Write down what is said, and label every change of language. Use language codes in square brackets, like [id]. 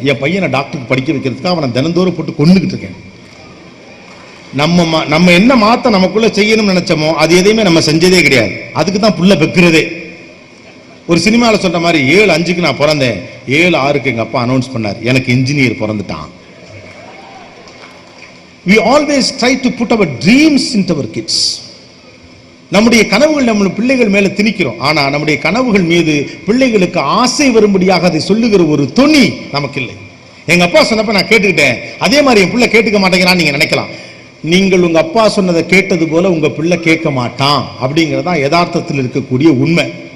[ta] என் பையனை டாக்டருக்கு படிக்க வைக்கிறதுக்காக அவனை தினந்தோறும் போட்டு கொண்டுகிட்டு இருக்கேன். நம்ம என்ன மாத்த நமக்குள்ள செய்யணும்னு நினைச்சோமோ அது எதையுமே நம்ம செஞ்சதே கிடையாது. அதுக்கு தான் புள்ள பெக்கிறதே. ஒரு சினிமாவில் சொல்ற மாதிரி 7:05 நான் பிறந்தேன், 7:06 எங்க அப்பா அனௌன்ஸ் பண்ணார் எனக்கு engineer பிறந்துட்டான். [en] We always try to put our dreams into our kids. [ta] நம்முடைய கனவுகள் நம்ம பிள்ளைகள் மேல திணிக்கிறோம். ஆனா நம்முடைய கனவுகள் மீது பிள்ளைகளுக்கு ஆசை வரும்படியாக அதை சொல்லுகிற ஒரு துணி நமக்கு இல்லை. எங்க அப்பா சொன்னப்ப நான் கேட்டுக்கிட்டேன், அதே மாதிரி என் பிள்ளை கேட்டுக்க மாட்டேங்கிறான்னு நீங்க நினைக்கலாம். நீங்கள் உங்க அப்பா சொன்னதை கேட்டது போல உங்க பிள்ளை கேட்க மாட்டான் அப்படிங்கறதா யதார்த்தத்தில் இருக்கக்கூடிய உண்மை.